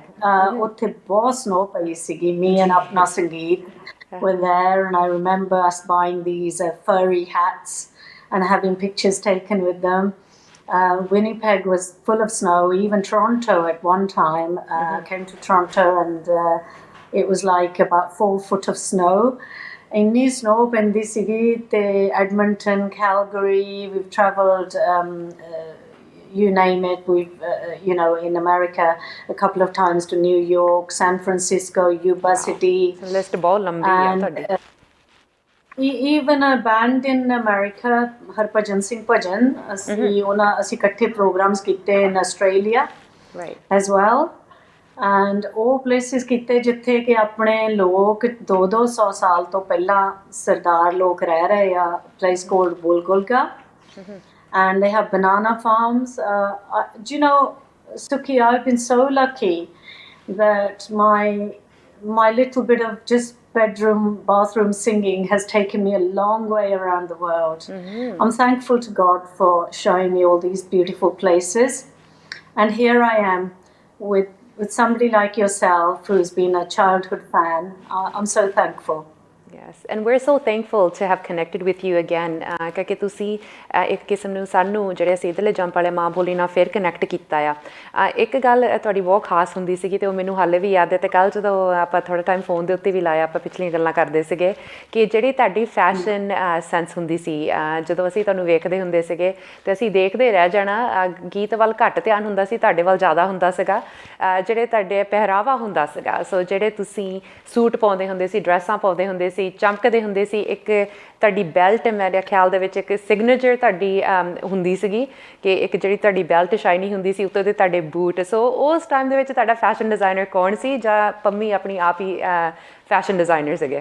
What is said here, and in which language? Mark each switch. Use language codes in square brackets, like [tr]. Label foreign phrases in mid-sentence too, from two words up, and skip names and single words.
[pa] ਉੱਥੇ ਬਹੁਤ ਸਨੋ ਪਈ ਸੀਗੀ. [en] Me and Apna Sangeet were there, and I remember us buying these furry hats and having pictures taken with them. Winnipeg was full of snow. Even Toronto at one time. Came to Toronto and it was like about 4 foot of snow. [pa] ਇੰਨੀ ਸਨੋ ਪੈਂਦੀ ਸੀਗੀ, ਤੇ Edmonton, Calgary, [en] we've travelled you name it. We've in America a couple of times to New York, San Francisco, Yuba City. [pa] ਲਿਸਟ ਬਹੁਤ ਲੰਬੀ ਆ ਤੁਹਾਡੀ। [en] Even a band in America, [pa] ਹਰਭਜਨ ਸਿੰਘ ਭਜਨ, ਅਸੀਂ ਇਕੱਠੇ ਪ੍ਰੋਗਰਾਮਸ ਕੀਤੇ [en] in Australia as well. [pa] ਐਂਡ ਉਹ ਪਲੇਸਿਸ ਕੀਤੇ ਜਿੱਥੇ ਕਿ ਆਪਣੇ ਲੋਕ 200 ਸਾਲ ਤੋਂ ਪਹਿਲਾਂ ਸਰਦਾਰ ਲੋਕ ਰਹਿ ਰਹੇ ਆ, [en] place called [pa] ਬੁਲਗੁਲਗਾ, [en] and they have banana farms. Sukhi, I've been so lucky that my little bit of just bathroom singing has taken me a long way around the world. I'm thankful to God for showing me all these beautiful places, and here I am with somebody like yourself who's been a childhood fan. I'm so thankful. Yes, and we're so thankful to have connected with you again [pa] ਕਿਉਂਕਿ ਤੁਸੀਂ ਇੱਕ ਕਿਸਮ ਨੂੰ ਸਾਨੂੰ ਜਿਹੜੇ ਅਸੀਂ ਇੱਧਰਲੇ ਜੰਪ ਵਾਲੇ ਮਾਂ ਬੋਲੀ ਨਾਲ ਫਿਰ ਕਨੈਕਟ ਕੀਤਾ ਆ। ਇੱਕ ਗੱਲ ਤੁਹਾਡੀ ਬਹੁਤ ਖਾਸ ਹੁੰਦੀ ਸੀਗੀ, ਅਤੇ ਉਹ ਮੈਨੂੰ ਹਾਲੇ ਵੀ ਯਾਦ ਹੈ, ਅਤੇ ਕੱਲ੍ਹ ਜਦੋਂ ਆਪਾਂ ਥੋੜ੍ਹਾ ਟਾਈਮ ਫੋਨ ਦੇ ਉੱਤੇ ਵੀ ਲਾਇਆ, ਆਪਾਂ ਪਿਛਲੀਆਂ ਗੱਲਾਂ ਕਰਦੇ ਸੀਗੇ ਕਿ ਜਿਹੜੀ ਤੁਹਾਡੀ [en] fashion sense [pa] ਹੁੰਦੀ ਸੀ, ਜਦੋਂ ਅਸੀਂ ਤੁਹਾਨੂੰ ਵੇਖਦੇ ਹੁੰਦੇ ਸੀਗੇ ਅਤੇ ਅਸੀਂ ਦੇਖਦੇ ਰਹਿ ਜਾਣਾ, ਗੀਤ ਵੱਲ ਘੱਟ ਧਿਆਨ ਹੁੰਦਾ ਸੀ, ਤੁਹਾਡੇ ਵੱਲ ਜ਼ਿਆਦਾ ਹੁੰਦਾ ਸੀਗਾ, ਜਿਹੜੇ ਤੁਹਾਡੇ ਪਹਿਰਾਵਾ ਹੁੰਦਾ ਸੀਗਾ, ਸੋ ਜਿਹੜੇ ਤੁਸੀਂ ਸੂਟ ਪਾਉਂਦੇ ਹੁੰਦੇ ਸੀ, ਡਰੈਸਾਂ ਪਾਉਂਦੇ ਹੁੰਦੇ ਸੀ, ਚਮਕਦੇ ਹੁੰਦੇ ਸੀ, ਇੱਕ ਤੁਹਾਡੀ ਬੈਲਟ ਮੇਰੇ ਖਿਆਲ ਦੇ ਵਿੱਚ ਇੱਕ ਸਿਗਨੇਚਰ ਤੁਹਾਡੀ ਹੁੰਦੀ ਸੀਗੀ ਕਿ ਇੱਕ ਜਿਹੜੀ ਤੁਹਾਡੀ [en] belt shiny [pa] ਹੁੰਦੀ ਸੀ, ਉੱਤੇ ਦੇ ਤੁਹਾਡੇ ਬੂਟ, ਸੋ ਉਸ ਟਾਈਮ ਦੇ ਵਿੱਚ ਤੁਹਾਡਾ [en] fashion designer [pa] ਕੌਣ ਸੀ, ਜਾਂ ਪੰਮੀ ਆਪਣੀ ਆਪ ਹੀ [en] fashion designer [pa] ਸੀਗੇ?